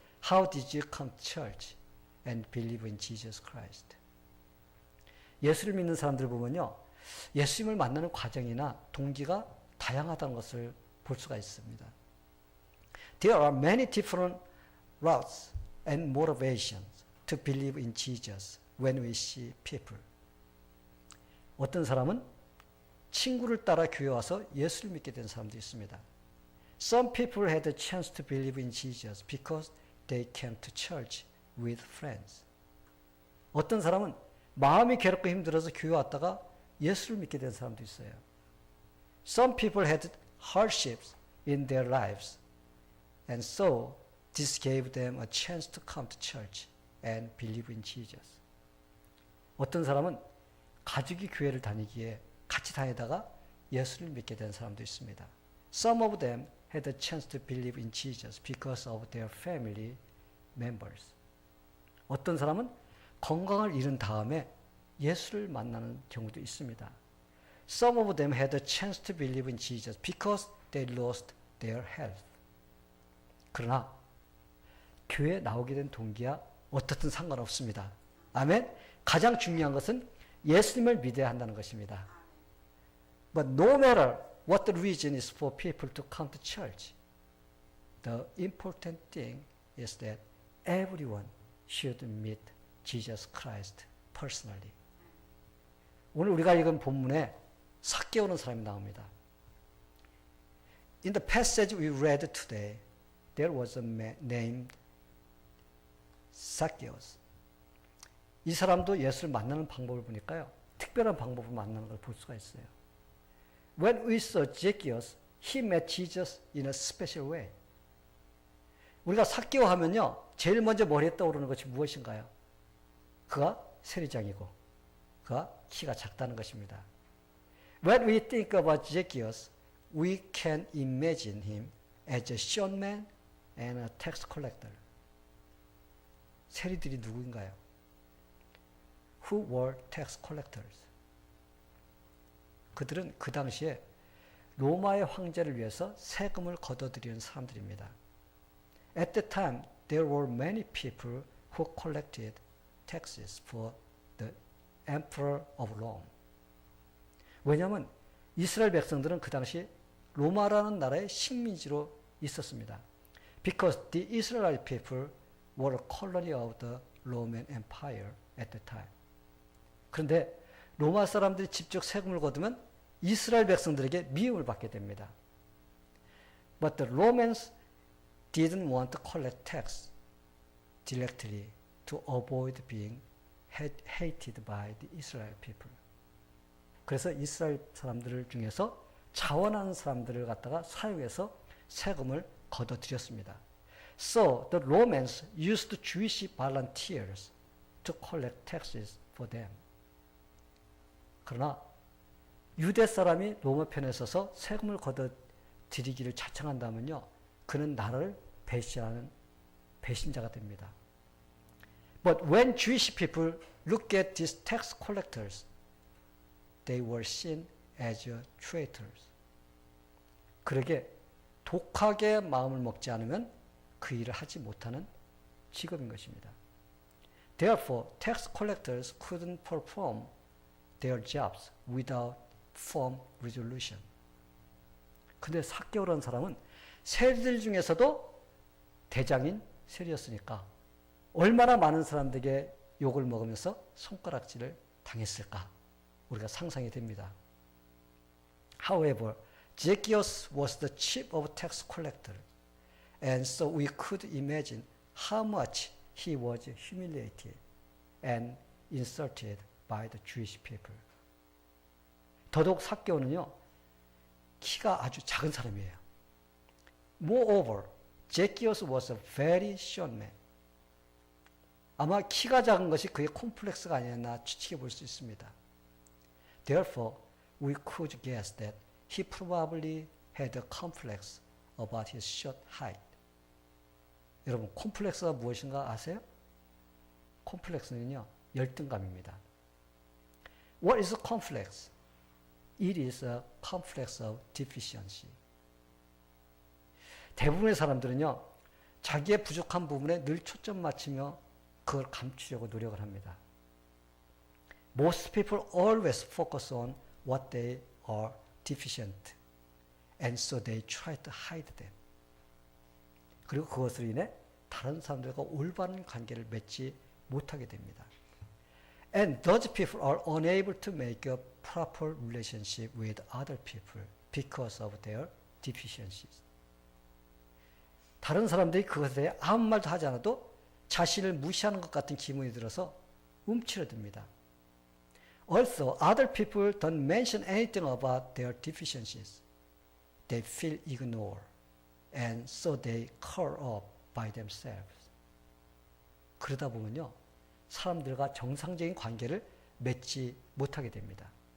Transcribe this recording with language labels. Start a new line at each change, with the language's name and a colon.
English: How did you come to church and believe in Jesus Christ?
Korean: 예수를 믿는 사람들을 보면요, 예수님을 만나는 과정이나 동기가 다양하다는 것을 볼 수가 있습니다.
English: There are many different routes and motivations to believe in Jesus when we see people.
Korean: 어떤 사람은 친구를 따라 교회 와서 예수를 믿게 된 사람도 있습니다.
English: Some people had a chance to believe in Jesus because they came to church with friends.
Korean: 어떤 사람은 마음이 괴롭고 힘들어서 교회 왔다가 예수를 믿게 된 사람도 있어요.
English: Some people had hardships in their lives, and so this gave them a chance to come to church and believe in Jesus.
Korean: 어떤 사람은 가족이 교회를 다니기에 같이 다니다가 예수를 믿게 된 사람도 있습니다.
English: Some of them had a chance to believe in Jesus because of their family members.
Korean: 어떤 사람은 건강을 잃은 다음에 예수를 만나는 경우도 있습니다.
English: Some of them had a chance to believe in Jesus because they lost their health.
Korean: 그러나 교회에 나오게 된 동기야 어떻든 상관없습니다. 아멘. 가장 중요한 것은 예수님을 믿어야 한다는 것입니다.
English: But no matter what the reason is for people to come to church, the important thing is that everyone should meet Jesus Christ personally.
Korean: 오늘 우리가 읽은 본문에 삭개오는 사람이 나옵니다.
English: In the passage we read today, there was a man named Zacchaeus.
Korean: 이 사람도 예수를 만나는 방법을 보니까요, 특별한 방법을 만나는 걸 볼 수가 있어요.
English: When we saw Zacchaeus, he met Jesus in a special way.
Korean: 우리가 삭개오 하면요, 제일 먼저 머리에 떠오르는 것이 무엇인가요? 그가 세리장이고 그가 키가 작다는 것입니다.
English: When we think about Zacchaeus, we can imagine him as a short man and a tax collector.
Korean: 세리들이 누구인가요?
English: Who were tax collectors?
Korean: 그들은 그 당시에 로마의 황제를 위해서 세금을 걷어들이는 사람들입니다.
English: At that time, there were many people who collected taxes for the Emperor of Rome.
Korean: 왜냐하면 이스라엘 백성들은 그 당시 로마라는 나라의 식민지로 있었습니다.
English: Because the Israelite people were a colony of the Roman Empire at the time.
Korean: 그런데 로마 사람들이 직접 세금을 거두면 이스라엘 백성들에게 미움을 받게 됩니다.
English: But the Romans didn't want to collect tax directly to avoid being hated by the Israel people.
Korean: 그래서 이스라엘 사람들 중에서 자원하는 사람들을 갖다가 사용해서 세금을 걷어들였습니다.
English: So the Romans used Jewish volunteers to collect taxes for them.
Korean: 그러나 유대 사람이 로마 편에 서서 세금을 걷어들이기를 자청한다면요, 그는 나를 배신하는 배신자가 됩니다.
English: But when Jewish people look at these tax collectors, they were seen as traitors.
Korean: 그러게 독하게 마음을 먹지 않으면 그 일을 하지 못하는 직업인 것입니다.
English: Therefore, tax collectors couldn't perform their jobs without firm resolution.
Korean: 근데 삭개오라는 사람은 세리들 중에서도 대장인 세리였으니까 얼마나 많은 사람들에게 욕을 먹으면서 손가락질을 당했을까 우리가 상상이 됩니다.
English: However, Zacchaeus was the chief of tax collector, and so we could imagine how much he was humiliated and insulted by the Jewish people.
Korean: 더더욱 삭개오는요, 키가 아주 작은 사람이에요.
English: Moreover, Zacchaeus was a very short man.
Korean: 아마 키가 작은 것이 그의 콤플렉스가 아니었나 추측해 볼 수 있습니다.
English: Therefore, we could guess that he probably had a complex about his short height.
Korean: 여러분, 콤플렉스가 무엇인가 아세요? 콤플렉스는요, 열등감입니다.
English: What is a complex? It is a complex of deficiency.
Korean: 대부분의 사람들은요, 자기의 부족한 부분에 늘 초점 맞추며 그걸 감추려고 노력을 합니다.
English: Most people always focus on what they are deficient, and so they try to hide them.
Korean: 그리고 그것으로 인해 다른 사람들과 올바른 관계를 맺지 못하게 됩니다.
English: And those people are unable to make a proper relationship with other people because of their deficiencies.
Korean: 다른 사람들이 그것에 대해 아무 말도 하지 않아도 자신을 무시하는 것 같은 기분이 들어서 움츠러듭니다.
English: Also, other people don't mention anything about their deficiencies. They feel ignored, and so they curl up by themselves.
Korean: 그러다 보면요, 사람들과 정상적인 관계를 맺지 못하게 됩니다.